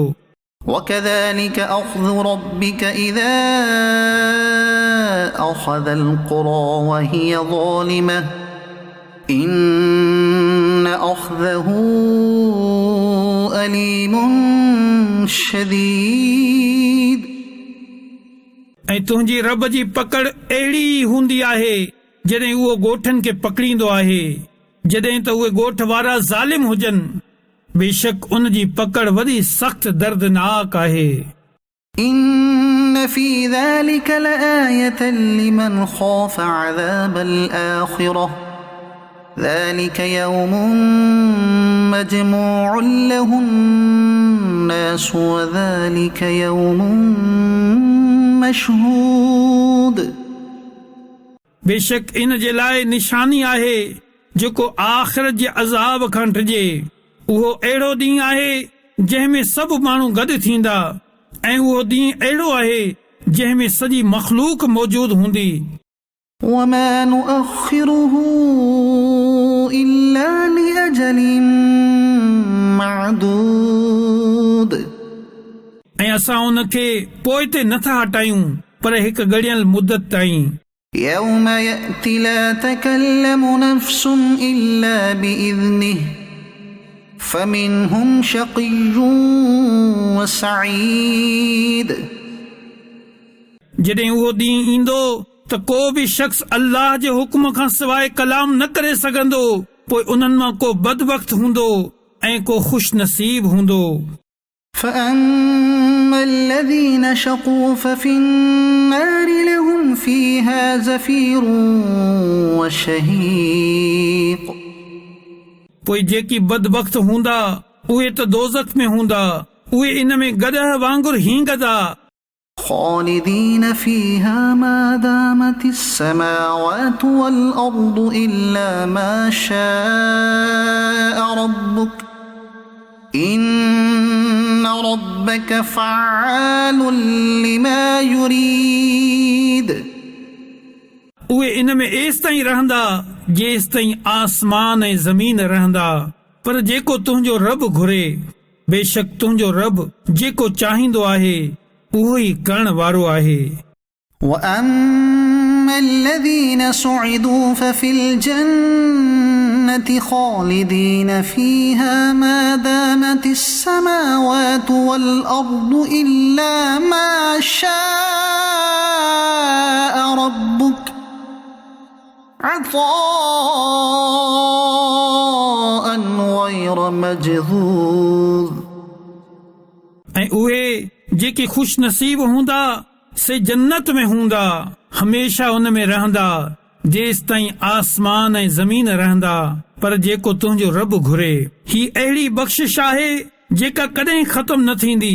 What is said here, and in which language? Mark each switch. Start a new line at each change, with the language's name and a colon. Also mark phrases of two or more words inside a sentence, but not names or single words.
Arabic: وكذلك أخذ ربك إذا أخذ القرى وهي ظالمة إن أخذه أليم شديد
Sindhi: ऐं तुंहिंजी रब जी पकड़ अहिड़ी हूंदी आहे जॾहिं उहो ॻोठनि खे पकड़ींदो आहे जॾहिं त उहे ॻोठ वारा ज़ालिम हुजनि बेशक उन जी पकड़ वॾी सख़्त दर्दनाक आहे
Arabic: إن في ذلك لآية لمن خاف عذاب الآخرة ذلك يوم مجموع له الناس وذلك يوم مشهود
Sindhi: बेशक इन जे लाइ निशानी आहे जेको आख़िरत जे अज़ाब खां डिॼे उहो अहिड़ो ॾींहुं आहे जंहिं में सभु माण्हू गॾु थींदा ऐं उहो ॾींहुं अहिड़ो आहे जंहिं में सॼी मख़लूक मौजूद हूंदी
Arabic: وما نؤخره إلا لأجل معدود
Sindhi: ऐं असां उन खे पोइ ते नथा हटायूं पर हिकु ॻड़ियल मुदत ताईं
Arabic: يوم يأتي لا تكلم نفس إلا بإذنه فمنهم شقي وسعيد
Sindhi: जॾहिं उहो ॾींहुं ईंदो त को बि शख़्स अल्लाह जे हुक्म खां सवाइ कलाम न करे सघंदो पोइ उन्हनि मां को बदबख़्त हूंदो ऐं को ख़ुशि नसीब हूंदो
Arabic: فأما الذين شقوا ففي النار لهم فيها زفير وشهيق
Sindhi: पोइ जेकी बदबख़्त हूंदा उहे त दोज़ख में हूंदा उहे इन में गॾह वांगुरु हींगदा
Arabic: خالدين فيها ما دامت السماوات والأرض إلا ما شاء ربك إن ربك فعال لما يريد
Sindhi: उहे इन में एसि ताईं रहंदा जेसि ताईं आसमान ऐं ज़मीन रहंदा पर जेको तुंहिंजो रब घुरे बेशक तुंहिंजो रब जेको चाहींदो आहे उहो ई करण वारो आहे
Arabic: وأما الذين سعدوا ففي الجنة خالدين فيها ما دامت السماوات والأرض إلا ما شاء ربك عطاء غير مجذوذ
Sindhi: ऐं उहे जेके ख़ुशि नसीब हूंदा से जन्नत में हूंदा हमेशा उन में रहंदा जेसि ताईं आसमान ऐं ज़मीन रहंदा पर जेको तुंहिंजो रब घुरे ही अहिड़ी बख़्शिश आहे जेका कॾहिं ख़तम न थींदी